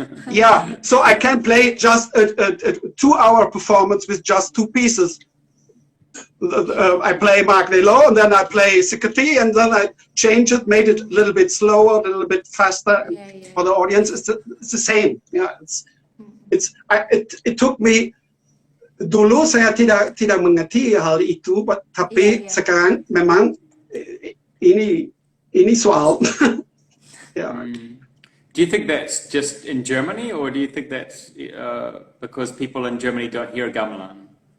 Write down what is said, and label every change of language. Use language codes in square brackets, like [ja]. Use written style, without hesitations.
[en] Yeah, so I can play just a 2-hour performance with just 2 pieces. I play Mark Lelo and then I play Sikati and then I change it, made it a little bit slower, a little bit faster. Yeah. For the audience, it's the same. Yeah, it took me. [id] Dulu saya tidak mengerti hal itu, tapi sekarang memang ini soal. [en] Yeah. Do you think that's just in Germany, or do you think that's because people in Germany don't hear gamelan?